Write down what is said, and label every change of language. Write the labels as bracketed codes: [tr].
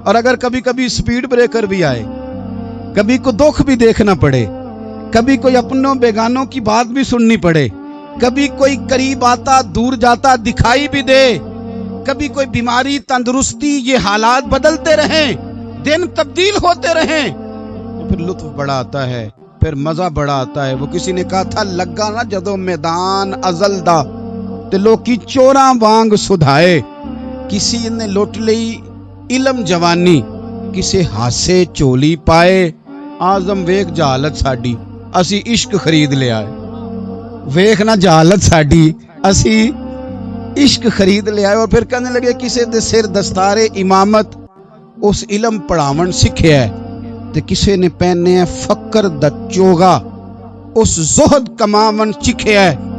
[ur] اور اگر کبھی کبھی سپیڈ بریکر بھی آئے, کبھی کو دکھ بھی دیکھنا پڑے, کبھی کوئی اپنوں بیگانوں کی بات بھی سننی پڑے, کبھی کوئی قریب آتا دور جاتا دکھائی بھی دے, کبھی کوئی بیماری تندرستی یہ حالات بدلتے رہیں دن تبدیل ہوتے رہیں تو پھر لطف بڑا آتا ہے پھر مزہ بڑا آتا ہے. وہ کسی نے کہا تھا [pa] لگا نا جدو میدان ازل دا تے لوکی چوراں وانگ سدھائے. کسی نے لوٹ لئی علم جوانی کسے ہاسے چولی پائے. آزم ویکھ جہالت ساڈی اسی عشق خرید لے آئے. ویکھ نہ جہالت ساڈی اسی عشق خرید لے آئے. [ur] اور پھر کہنے لگے [pa] کسے دے سر دستار امامت اس علم پڑھاون سکھیا ہے تے کسے نے پہنے فقر دا چوگا اس زہد کماون چکھیا ہے.